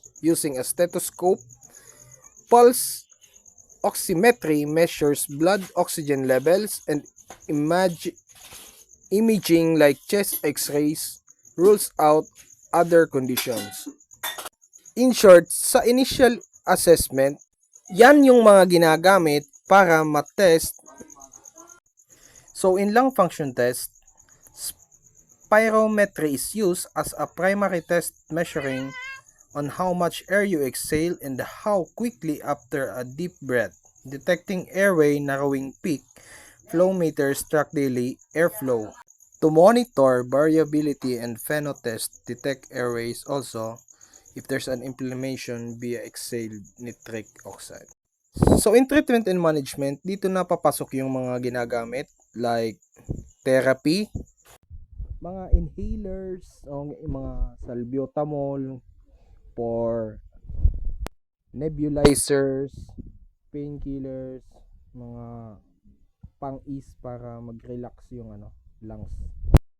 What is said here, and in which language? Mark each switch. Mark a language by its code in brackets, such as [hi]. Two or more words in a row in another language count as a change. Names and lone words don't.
[en] Using a stethoscope, pulse oximetry measures blood oxygen levels, and imaging like chest x-rays rules out other conditions. In short, [tl] sa [en] initial assessment, [tl] yan yung mga ginagamit para matest. [en] So in lung function test, spirometry is used as a primary test measuring on how much air you exhale and how quickly after a deep breath. Detecting airway narrowing peak, flow meters track daily airflow. To monitor variability and phenotest, detect airways also if there's an inflammation via exhaled nitric oxide. So in treatment and management, [tl] dito na papasok yung mga ginagamit [en] like therapy, [tl] mga inhalers o mga salbutamol [en] for nebulizers, painkillers, [tl] mga pang-ease para mag-relax yung lungs.